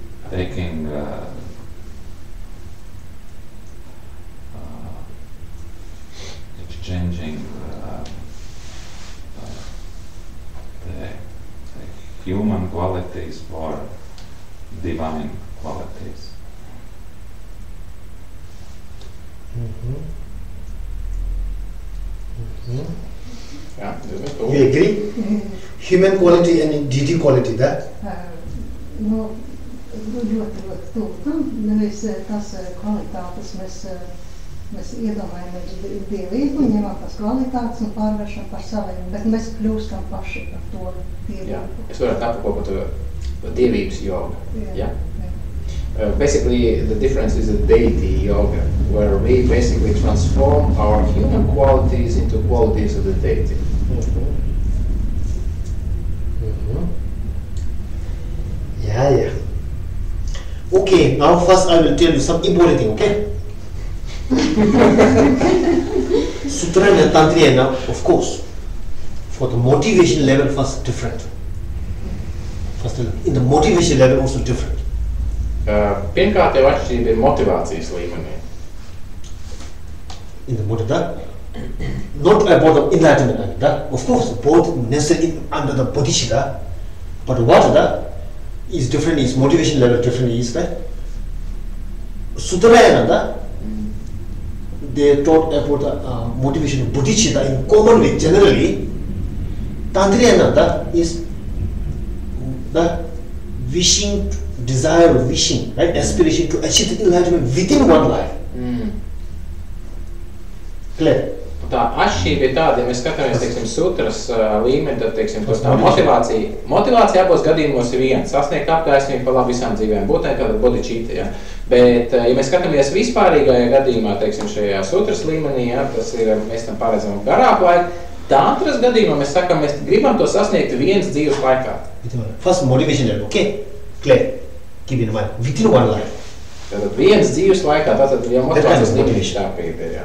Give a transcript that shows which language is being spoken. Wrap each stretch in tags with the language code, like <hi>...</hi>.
<en>Taking exchanging the human qualities for divine qualities. Mm-hmm. Mm-hmm.</en> <lv>Jā, diezgan</lv> <en>You</en> <lv>tuvu.</lv> <en>agree? Human quality and deity quality, that?</en> <lv>Nu, ļoti tuvu tam. Nevis tas kvalitātes mēs iedomājamies dievību, ņemam tās kvalitātes un pārvēršam par saviem, bet mēs kļūstam paši par to dievību. Jā, es varētu apkopot to dievības jogu. Jā.</lv> <en>Yeah? Basically, the difference is the deity yoga, where we basically transform our human qualities into qualities of the deity. Mm-hmm. Mm-hmm. Yeah. Okay, now first I will tell you some important thing, okay? Sutrayana and Tantrayana, of course, for the motivation level first different. First, in the motivation level also different.</en> <lv>Pirmkārt, jau atšķirība ir motivācijas līmenī.</lv> <en>In the motivation, not about the enlightenment, that of course both necessary under the bodhicitta, but what that is different, is motivation level different, is that Sutrayana, they taught about the motivation of bodhicitta in common way generally. Tantrayana, that is the wishing, desire, wishing, right, aspiration to achieve the enlightenment within one life. Clear?</en> <lv>Tā atšķirība ir tāda, ja mēs skatāmies, teiksim, sutras līmeni, tad, teiksim, tā motivācija abos gadījumos ir viena, sasniegt apgaismību par labu visām dzīvēm, būtnē tāda bodhicitta, ja. Bet, ja mēs skatāmies vispārīgajā gadījumā, teiksim, šajā sutras līmenī, ja, tas ir, mēs tam paredzam garāku laiku, tantras gadījumā mēs sakam, mēs gribam to sasniegt vienas dzīves laikā.</lv> <en>First motivation level, okay? Clear? Keep in mind, within one life.</en> <lv>Tātad vienas dzīves laikā, tātad jau motivācijas līmenis tā pieeja ir, jā.</lv>